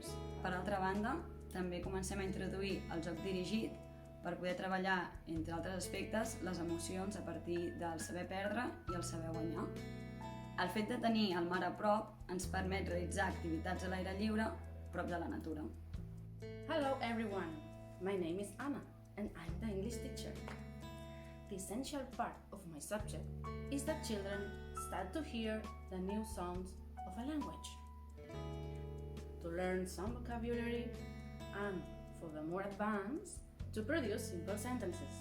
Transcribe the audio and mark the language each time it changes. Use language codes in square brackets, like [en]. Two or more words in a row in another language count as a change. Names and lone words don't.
[ca] Per altra banda, també comencem a introduir el joc dirigit per poder treballar, entre altres aspectes, les emocions a partir del saber perdre i el saber guanyar. El fet de tenir el mar a prop ens permet realitzar activitats a l'aire lliure prop de la natura. [en] Hello everyone, my name is Anna and I'm the English teacher. The essential part of my subject is that children start to hear the new sounds of a language, to learn some vocabulary, and for the more advanced, to produce simple sentences.